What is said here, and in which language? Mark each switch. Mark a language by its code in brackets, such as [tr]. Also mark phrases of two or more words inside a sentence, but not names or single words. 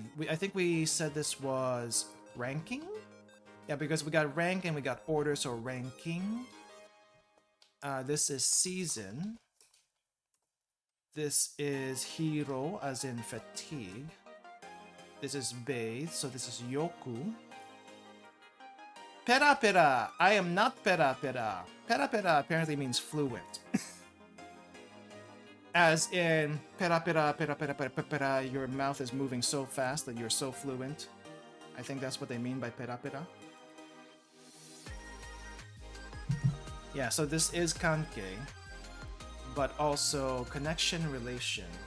[en] I think we said this was ranking? Yeah, because we got rank and we got order, so ranking. This is season. This is hiro, as in fatigue. This is bathe, so this is yoku. [ja] Pera pera. [en] I am not [ja] pera pera. Pera pera [en] apparently means fluent. As in, [ja] pera pera pera pera pera pera, [en] your mouth is moving so fast that you're so fluent. I think that's what they mean by [ja] pera pera. [en] Yeah, so this is kankei, but also connection, relation.